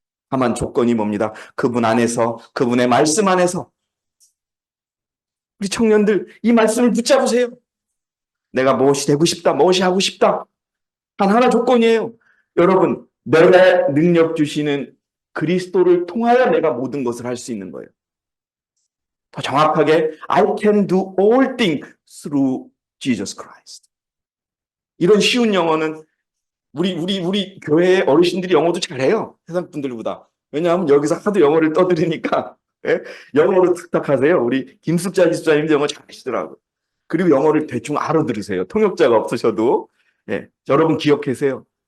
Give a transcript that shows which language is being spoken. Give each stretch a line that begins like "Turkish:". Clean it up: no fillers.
Korean: 다만 조건이 뭡니다? 그분 안에서, 그분의 말씀 안에서. 우리 청년들 이 말씀을 붙잡으세요. 내가 무엇이 되고 싶다, 무엇이 하고 싶다. 단 하나 조건이에요. 여러분, 내가 능력 주시는 그리스도를 통하여 내가 모든 것을 할 수 있는 거예요. 더 정확하게
English: I can do all things through Jesus Christ.
Korean: 이런 쉬운 영어는 우리 교회의 어르신들이 영어도 잘해요. 세상 분들보다. 왜냐하면 여기서 하도 영어를 떠들으니까 예? 영어로 탁탁하세요. 우리 김숙자 기수자님도 영어 잘하시더라고요. 그리고 영어를 대충 알아들으세요. 통역자가 없으셔도. 예. 여러분 기억하세요.